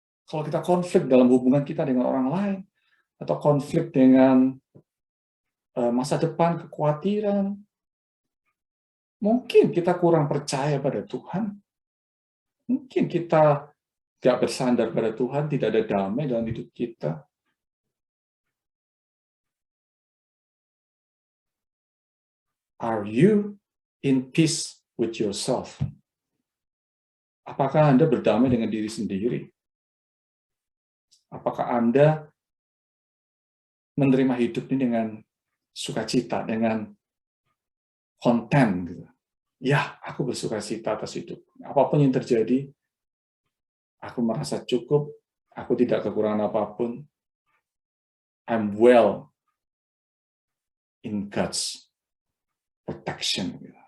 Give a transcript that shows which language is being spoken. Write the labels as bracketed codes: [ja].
[id] Kalau kita konflik dalam hubungan kita dengan orang lain, atau konflik dengan masa depan, kekhawatiran, mungkin kita kurang percaya pada Tuhan. Mungkin kita tidak bersandar pada Tuhan, tidak ada damai dalam hidup kita. [en] Are you in peace with yourself? [id] Apakah Anda berdamai dengan diri sendiri? Apakah Anda menerima hidup ini dengan sukacita, dengan konten? Gitu. Ya, aku bersukacita atas hidup. Apapun yang terjadi, aku merasa cukup, aku tidak kekurangan apapun. [en] I'm well in God's protection.